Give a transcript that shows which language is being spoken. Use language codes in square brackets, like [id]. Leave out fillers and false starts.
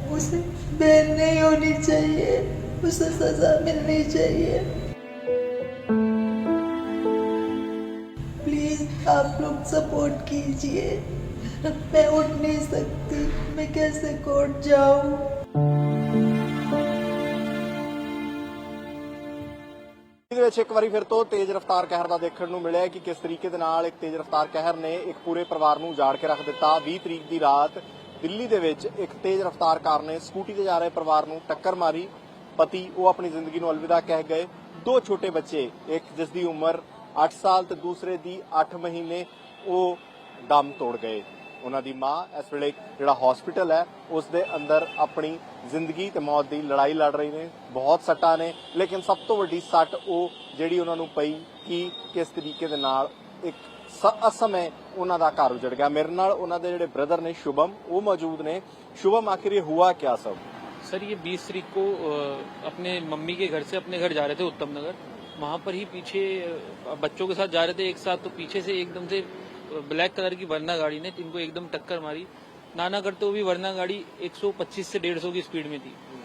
[hi] उसे बेल नहीं होनी चाहिए, उसे सजा मिलनी चाहिए। प्लीज आप लोग सपोर्ट कीजिए। मैं उठ नहीं सकती, मैं कैसे कोर्ट जाऊं। [pa] ਵਿੱਚ ਇੱਕ ਵਾਰੀ ਫਿਰ ਤੋਂ ਤੇਜ਼ ਰਫ਼ਤਾਰ ਕਹਿਰ ਦਾ ਦੇਖਣ ਨੂੰ ਮਿਲਿਆ ਕਿ ਕਿਸ ਤਰੀਕੇ ਦੇ ਨਾਲ ਇੱਕ ਤੇਜ਼ ਰਫ਼ਤਾਰ ਕਹਿਰ ਨੇ ਇੱਕ ਪੂਰੇ ਪਰਿਵਾਰ ਨੂੰ ਉਜਾੜ ਕੇ ਰੱਖ ਦਿੱਤਾ। 20 ਤਰੀਕ ਦੀ ਰਾਤ ਦਿੱਲੀ ਦੇ ਵਿੱਚ ਇੱਕ ਤੇਜ਼ ਰਫ਼ਤਾਰ ਕਾਰ ਨੇ ਸਕੂਟੀ ਤੇ ਜਾ ਰਹੇ ਪਰਿਵਾਰ ਨੂੰ ਟੱਕਰ ਮਾਰੀ। ਪਤੀ ਉਹ ਆਪਣੀ ਜ਼ਿੰਦਗੀ ਨੂੰ ਅਲਵਿਦਾ ਕਹਿ ਗਏ। ਦੋ ਛੋਟੇ ਬੱਚੇ, ਇੱਕ ਜਿਸ ਦੀ ਉਮਰ 8 ਸਾਲ ਤੇ ਦੂਸਰੇ ਦੀ 8 ਮਹੀਨੇ, ਉਹ ਦਮ ਤੋੜ ਗਏ। ਉਹਨਾਂ ਦੀ ਮਾਂ ਇਸ ਵੇਲੇ ਜਿਹੜਾ ਹਸਪੀਟਲ ਹੈ ਉਸ ਦੇ ਅੰਦਰ ਆਪਣੀ ਜ਼ਿੰਦਗੀ ਤੇ ਮੌਤ ਦੀ ਲੜਾਈ ਲੜ ਰਹੀ ਨੇ। ਬਹੁਤ ਸੱਟਾਂ ਨੇ, ਲੇਕਿਨ ਸਭ ਤੋਂ ਵੱਡੀ ਸੱਟ ਉਹ ਜਿਹੜੀ ਉਹਨਾਂ ਨੂੰ ਪਈ ਕਿ ਕਿਸ ਤਰੀਕੇ ਦੇ ਨਾਲ ਇੱਕ ਅਸਮੇਂ ਉਹਨਾਂ ਦਾ ਘਰ ਉਜੜ ਗਿਆ। ਮੇਰੇ ਨਾਲ ਉਹਨਾਂ ਦੇ ਜਿਹੜੇ ਬ੍ਰਦਰ ਨੇ शुभम, वो मौजूद ने। [hi] शुभम, आखिर ये हुआ क्या सब? सर, ये 20 तारीख को अपने मम्मी के घर से अपने घर जा रहे थे उत्तम नगर। वहाँ पर ही पीछे बच्चों के साथ जा रहे थे एक साथ, तो पीछे से एकदम से ब्लैक कलर की वर्ना गाड़ी ने इनको एकदम टक्कर मारी। नाना करते हुए वर्ना गाड़ी 125 से 150 की स्पीड में थी।